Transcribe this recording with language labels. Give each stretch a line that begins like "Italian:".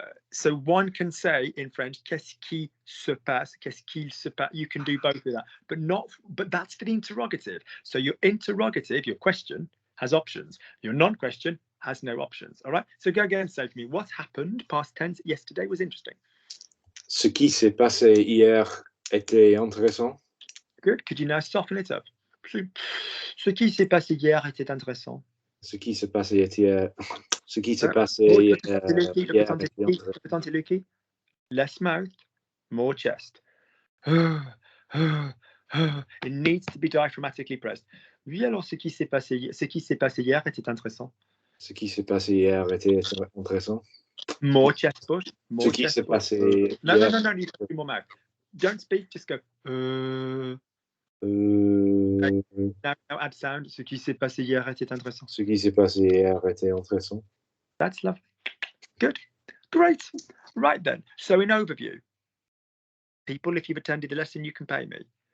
English: So one can say in French,
French: qu'est-ce qui se passe, qu'est-ce qu'il se passe.
English: You can do both of that, but that's for the interrogative. So your interrogative, your question, has options. Your non-question has no options. All right. So go again and say to me, what happened past tense yesterday was interesting.
French: Ce qui s'est passé hier était intéressant.
English: Good. Could you now soften it up?
French: Ce qui s'est passé hier était intéressant. Ce qui s'est passé hier. Ce qui s'est passé hier était intéressant.
English: Less mouth, more chest. It needs to be diaphragmatically pressed.
French: Oui, alors ce qui s'est passé hier était intéressant. Ce qui s'est passé hier était intéressant.
English: More chest push.
French: Ce qui s'est passé hier.
English: No, you can do more mouth. Don't speak, just go. Now add sound.
French: Ce qui s'est passé hier était intéressant. Ce qui s'est passé hier était intéressant.
English: That's lovely. Good. Great. Right then. So in overview, people, if you've attended the lesson, you can pay me.